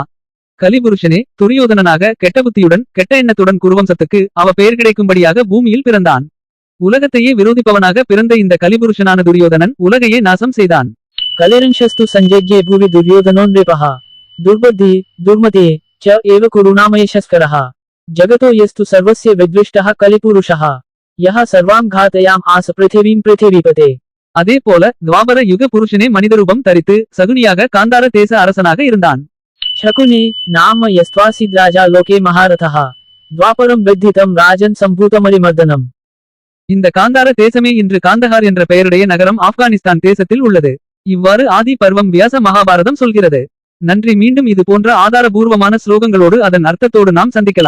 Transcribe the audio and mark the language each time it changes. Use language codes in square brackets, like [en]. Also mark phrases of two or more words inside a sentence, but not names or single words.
[ta] கலிபுருஷனே துரியோதனனாக கெட்ட புத்தியுடன் கெட்ட எண்ணத்துடன் குருவம்சத்துக்கு அவ பெயர் கிடைக்கும்படியாக பூமியில் பிறந்தான். உலகத்தையே விரோதிப்பவனாக பிறந்த இந்த கலிபுருஷனான துரியோதனன் உலகையே நாசம் செய்தான். [sa] कलेरंशस्तु सञ्जज्ञे भुवि दुर्योधनो नृपः दुर्बुद्धि दुर्मते च एव कुरुनामयशस्करः जगतो यस्तु सर्वस्य विद्विष्टः कलिपुरुषः यः सर्वां घातयाम् आस पृथिवीं पृथिवीपते. [ta] அதே போல துவாபர யுக புருஷனே மனிதரூபம் தரித்து சகுனியாக காந்தார தேச அரசனாக இருந்தான். [sa] शकुनि नाम यस्त्वासीद् राजा लोके महारथः द्वापरं विद्धितं राजन् सम्भूतमरिमर्दनम्. [ta] இந்த காந்தார தேசமே இன்று காந்தஹார் என்ற பெயருடைய நகரம் ஆப்கானிஸ்தான் தேசத்தில் உள்ளது. இவ்வாறு ஆதி பர்வம் வியாச மகாபாரதம் சொல்கிறது. நன்றி. மீண்டும் இது போன்ற ஆதாரபூர்வமான ஸ்லோகங்களோடு அதன் அர்த்தத்தோடு நாம் சந்திக்கலாம்.